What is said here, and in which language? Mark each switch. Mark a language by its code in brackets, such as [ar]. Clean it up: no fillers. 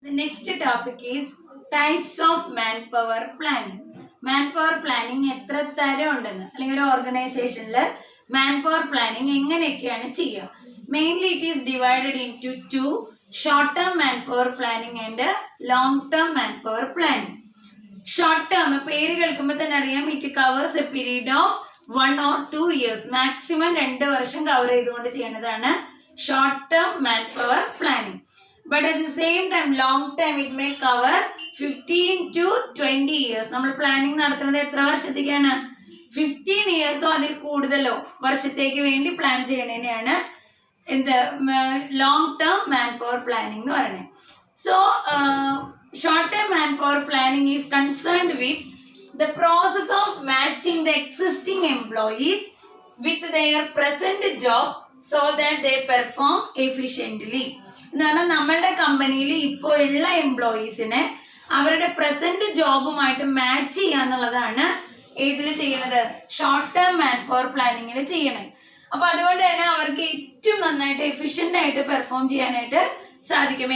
[en] Next topic is types of manpower planning. [ml] Manpower planning എത്ര തരം ഉണ്ടെന്ന് അല്ലെങ്കിൽ ഒരു ഓർഗനൈസേഷനിൽ manpower planning എങ്ങനെയൊക്കെയാണ് ചെയ്യുക. [en] Mainly it is divided into two, short term manpower planning and long term manpower planning. [ml] Short term പേര് കേൾക്കുമ്പോൾ തന്നെ അറിയാം, [en] it covers a period of 1 or 2 years. [ml] Maximum 2 വർഷം കവർ ചെയ്തുകൊണ്ട് ചെയ്യുന്നതാണ് short term manpower planning. [en] But at the same time, long term it may cover 15 to 20 years. [ml] നമ്മൾ planning നടത്തുന്നത് എത്ര വർഷത്തേക്കാണ്? 15 years അതിൽ കൂടുതലോ വർഷത്തേക്ക് വേണ്ടി പ്ലാൻ ചെയ്യണേനെയാണ് എന്ത് long term man power planning എന്ന് പറയുന്നത്. So short term man power planning is concerned with [en] the process of matching the existing employees with their present job so that they perform efficiently. [ml] എന്ന് പറഞ്ഞാൽ നമ്മളുടെ കമ്പനിയിൽ ഇപ്പോൾ ഉള്ള എംപ്ലോയീസിനെ അവരുടെ പ്രസന്റ് ജോബുമായിട്ട് മാച്ച് ചെയ്യുക എന്നുള്ളതാണ് ഏതിൽ ചെയ്യുന്നത്? ഷോർട്ട് ടേം മാൻ പവർ പ്ലാനിങ്ങിൽ ചെയ്യണേ. അപ്പൊ അതുകൊണ്ട് തന്നെ അവർക്ക് ഏറ്റവും നന്നായിട്ട് എഫിഷ്യന്റ് ആയിട്ട് പെർഫോം ചെയ്യാനായിട്ട് സാധിക്കും.